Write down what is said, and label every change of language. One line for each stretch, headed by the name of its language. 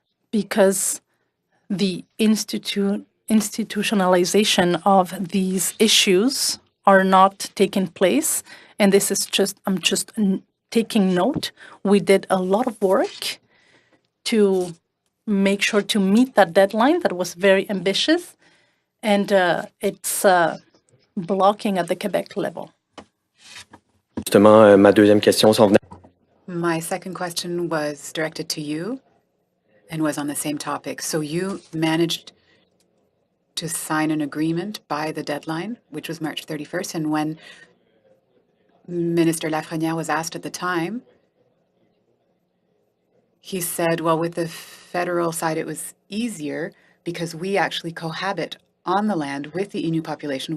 English: Because the institutionalization of these issues are not taking place. And this is I'm just taking note. We did a lot of work to make sure to meet that deadline that was very ambitious. And it's blocking at the Quebec level.
French: Justement, ma deuxième question s'en venait.
English: My second question was directed to you and was on the same topic. So you managed to sign an agreement by the deadline, which was March 31st. And when Minister Lafrenière was asked at the time, he said, well, with the federal side, it was easier because we actually cohabit on the land with the Innu population.